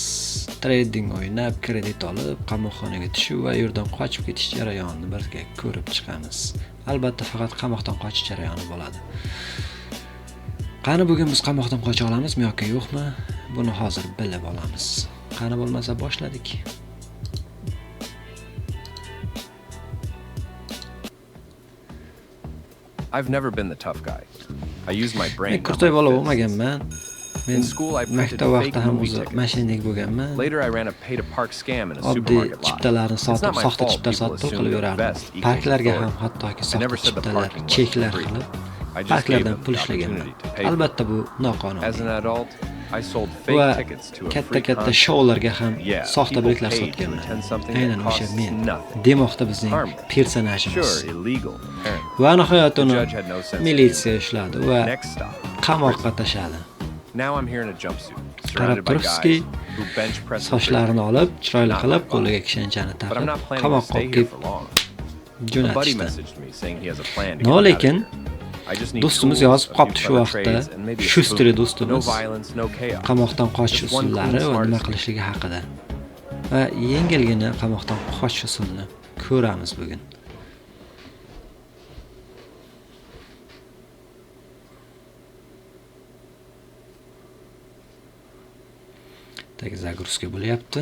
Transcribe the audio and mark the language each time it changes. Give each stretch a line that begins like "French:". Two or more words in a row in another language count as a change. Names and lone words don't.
Uzbek: Trading o'ynab, kredit olib, qamoqxonaga tushib va yerdan qochib ketish jarayonini birga ko'rib chiqamiz. Albatta faqat qamoqdan qochish jarayoni bo'ladi. Qani bugun biz qamoqdan qocha olamizmi yoki yo'qmi? Buni hozir bilib olamiz. Qani bo'lmasa boshladik.
English: I've never been the tough guy. I use my brain.
Uzbek: Men kurtoy bola bo'lmaganman. Men maktab vaqtida ham o'zi mashinik bo'lganman.
English: Later I ran a pay to park scam in a
Uzbek: Oddiy
English: supermarket lot.
Uzbek: chiptalarni sotib, soxta chiptalar sotib qilib yurardim. Parklarga ham hattoki soxta chiptalar, cheklar qilib parklardan pul ishlaganman. Albatta bu noqonuniy.
English: As an adult, I sold
Uzbek: Va
English: fake tickets to a free
Uzbek: katta
English: concert.
Uzbek: shoularga ham
English: Yeah,
Uzbek: soxta
English: people
Uzbek: biletlar
English: paid to
Uzbek: sotganman.
English: attend something
Uzbek: Aynan
English: that
Uzbek: o'sha
English: costs
Uzbek: men.
English: nothing.
Uzbek: Demoqda bizning
English: Harmless.
Uzbek: personajimiz.
English: Sure, illegal, apparently.
Uzbek: Va nihoyat
English: The
Uzbek: uni
English: judge had no sense of
Uzbek: militsiya ushladi va
English: Next stop.
Uzbek: qamoqqa tashladi.
English: Now I'm here in a jumpsuit,
Uzbek: Qarab
English: surrounded by
Uzbek: turibsizki,
English: guys who bench press the
Uzbek: sochlarini olib, chiroyli qilib, qo'liga kishanchani
English: But I'm not
Uzbek: taqib,
English: planning to
Uzbek: qamoqqa
English: stay
Uzbek: olib
English: here
Uzbek: kelib
English: for long. A buddy
Uzbek: jo'natishdi.
English: messaged me saying he has a plan to
Uzbek: No,
English: get me out of
Uzbek: lekin
English: here. I just need
Uzbek: do'stimiz
English: tools,
Uzbek: yozib
English: a
Uzbek: qopti
English: few
Uzbek: shu
English: clever
Uzbek: vaqtda.
English: trades, and maybe a
Uzbek: Shustri
English: spoon.
Uzbek: do'stimiz
English: No violence, no chaos.
Uzbek: qamoqdan qochish
English: Just one
Uzbek: usullari
English: cool
Uzbek: va nima
English: smart
Uzbek: qilishligi haqida. Va yengilgina qamoqdan qochish usulini ko'ramiz bugun. Zagruska bo'lyapti.